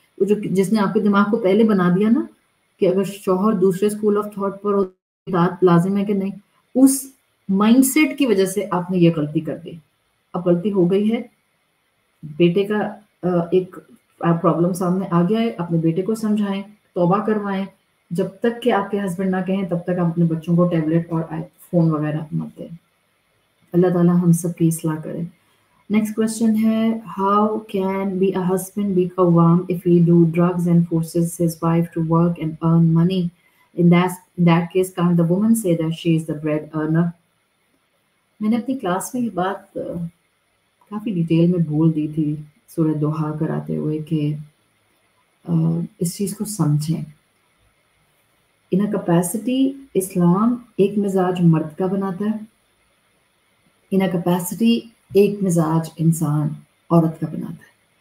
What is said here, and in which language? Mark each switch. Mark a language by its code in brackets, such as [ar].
[ur] وہ جس نے آپ کے دماغ کو پہلے بنا دیا نا کہ اگر شوہر دوسرے اسکول آف تھاٹ پر اطاعت لازم ہے کہ نہیں، اس مائنڈ سیٹ کی وجہ سے آپ نے یہ غلطی کر دی. اب غلطی ہو گئی ہے. بیٹے کا ایک پرابلم سامنے آ گیا ہے. اپنے بیٹے کو سمجھائیں، توبہ کروائیں. جب تک کہ آپ کے ہسبینڈ نہ کہیں تب تک آپ اپنے بچوں کو ٹیبلٹ اور فون وغیرہ مت دیں. اللہ تعالیٰ ہم سب کی اصلاح کرے. [en] Next question ہے، how can be a husband be قوام if he do drugs and forces his wife to work and earn money? In that case, can't the woman say that she is the bread earner? [ur] میں نے اپنی class میں یہ بات کافی detail میں بول دی تھی سورہ دوحہ کراتے ہوئے کہ اس چیز کو سمجھیں. [en] in a capacity [ur] اسلام ایک مزاج مرد کا بناتا ہے، ان اے کیپیسٹی ایک مزاج انسان عورت کا بناتا ہے.